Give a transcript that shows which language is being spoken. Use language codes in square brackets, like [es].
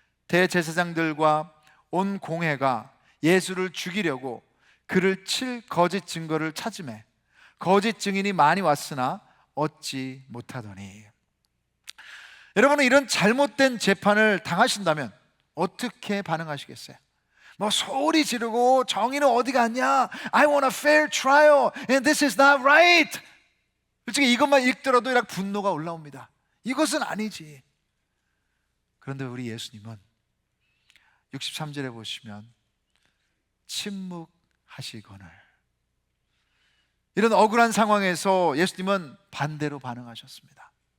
[ko] 대제사장들과 온 공회가 예수를 죽이려고 그를 칠 거짓 증거를 찾으매 거짓 증인이 많이 왔으나 얻지 못하더니. 여러분은 이런 잘못된 재판을 당하신다면 어떻게 반응하시겠어요? 뭐 소리 지르고 정의는 어디 갔냐? [en] I want a fair trial and this is not right. [ko] 솔직히 이것만 읽더라도 이렇게 분노가 올라옵니다. 이것은 아니지. 그런데 우리 예수님은 63절에 보시면 침묵하시거늘. 이런 억울한 상황에서 예수님은 반대로 반응하셨습니다.